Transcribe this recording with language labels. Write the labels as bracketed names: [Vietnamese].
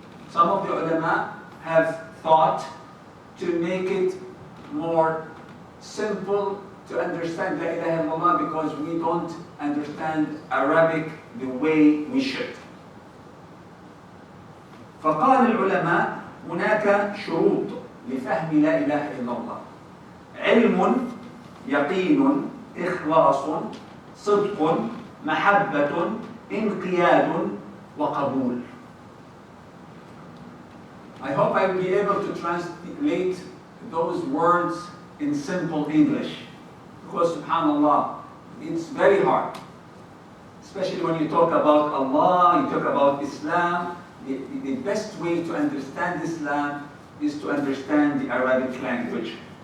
[English] Some of the ulama have thought to make it more simple to understand La ilaha illallah because we don't understand Arabic the way we should. [Arabic] فقال العلماء هناك شروط لفهم لا إله إلا الله. علم، يقين، إخلاص، صدق، محبة، انقياد، وقبول. [English] I hope I will be able to translate those words in simple English. Because subhanallah, it's very hard. Especially when you talk about Allah, you talk about Islam. The best way to understand Islam is to understand the Arabic language.